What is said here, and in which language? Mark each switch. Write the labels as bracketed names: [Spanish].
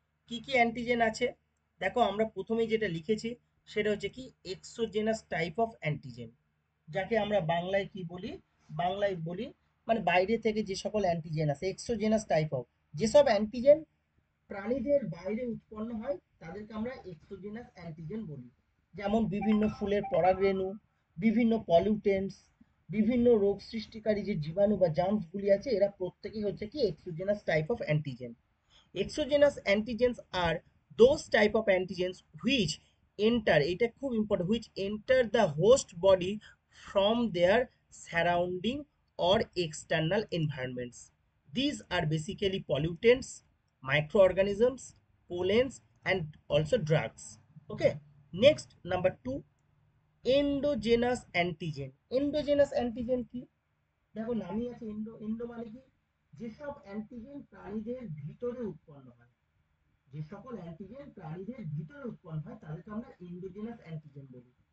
[Bangla] কি কি অ্যান্টিজেন আছে দেখো, আমরা প্রথমেই যেটা লিখেছি সেটা হচ্ছে কি এক্সোজেনাস টাইপ অফ অ্যান্টিজেন, যাকে আমরা বাংলায় কি বলি, বাংলায় বলি মানে বাইরে থেকে যে সকল অ্যান্টিজেন আছে, এক্সোজেনাস টাইপ অফ, যেসব অ্যান্টিজেন প্রাণীদের বাইরে উৎপন্ন হয় তাদেরকে আমরা এক্সোজেনাস অ্যান্টিজেন বলি। যেমন বিভিন্ন ফুলের পরাগরেণু, বিভিন্ন পলিউটেন্টস, বিভিন্ন রোগ সৃষ্টিকারী যে জীবাণু বা জার্মসগুলি আছে, এরা প্রত্যেকেই হচ্ছে কি exogenous type of antigen. [English] Exogenous antigens are those type of antigens which enter, [Bangla] এটা খুব important, [English] which enter the host body from their surrounding or external environments. These are basically pollutants, microorganisms, pollens, and also drugs. Okay. Next, number 2, endogenous antigen. [Bangla] Endogenous antigen কি দেখো, নামই আছে endo, endo মানে কি, যেসব antigen প্রাণীদের ভিতরে উৎপন্ন হয়, যে সকল অ্যান্টিজেন প্রাণীদের ভিতরে উৎপন্ন হয় তাদেরকে আমরা এন্ডোজেনাস অ্যান্টিজেন বলি।